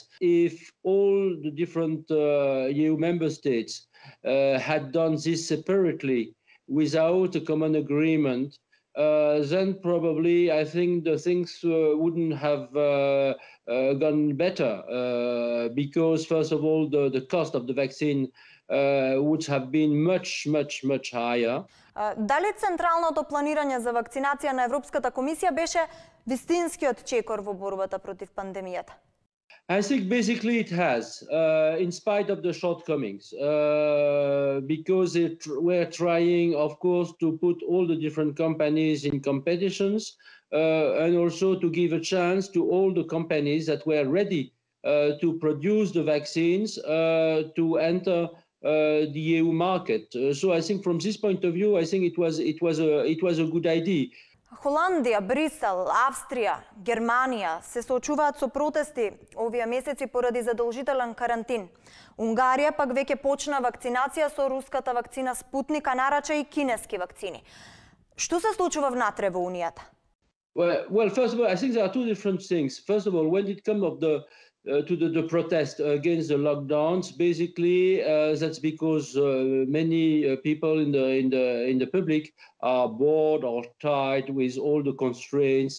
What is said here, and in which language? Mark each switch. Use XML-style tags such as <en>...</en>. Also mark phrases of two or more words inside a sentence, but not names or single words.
<en>If all the different EU member states had done this separately without a common agreement, then probably I think the things wouldn't have gone better because, first of all, the cost of the vaccine would have been much higher.</en> <mk>Дали централното планирање за вакцинација на Европската комисија беше вистинскиот чекор во борбата против пандемијата?</mk> <en>I think basically it has, in spite of the shortcomings, because we're trying, of course, to put all the different companies in competitions and also to give a chance to all the companies that were ready to produce the vaccines to enter the EU market. So I think from this point of view, I think it was a good idea.</en> <mk>Холандија, Брисел, Австрија, Германија се соочуваат со протести овие месеци поради задолжителен карантин. Унгарија пак веќе почна вакцинација со руската вакцина Спутник, а нарача и кинески вакцини. Што се случува внатре во Унијата?</mk> <en>Well, first of all, I think there are two different things. First of all, when it comes to the protest against the lockdowns, basically that's because many people in the public are bored or tired with all the constraints.</en>